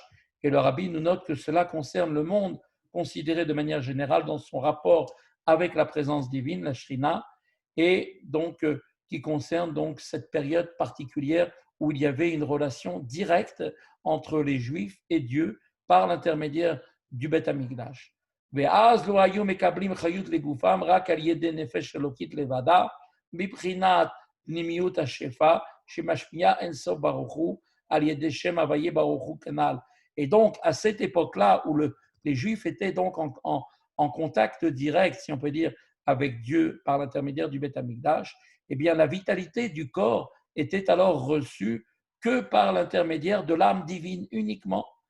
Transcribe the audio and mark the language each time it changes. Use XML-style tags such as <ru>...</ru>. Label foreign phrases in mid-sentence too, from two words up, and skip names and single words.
<fr>Et le rabbi nous note que cela concerne le monde considéré de manière générale dans son rapport avec la présence divine, la Shrina, et donc qui concerne donc cette période particulière où il y avait une relation directe entre les Juifs et Dieu par l'intermédiaire du Beth Amikdash.</fr> <he>ואז לא היו מקבלים חיות לגופם רק על ידי נפש אלוקית לבדה, מבחינת פנימיות השפע שמשפיעה אין סוף ברוך הוא על ידי שם הוויה ברוך הוא כנ"ל.</he> <fr>Et donc, à cette époque-là où les Juifs étaient donc en contact direct, si on peut dire, avec Dieu par l'intermédiaire du Beth Amikdash, eh bien, la vitalité du corps était alors reçue que par l'intermédiaire de l'âme divine uniquement.</fr>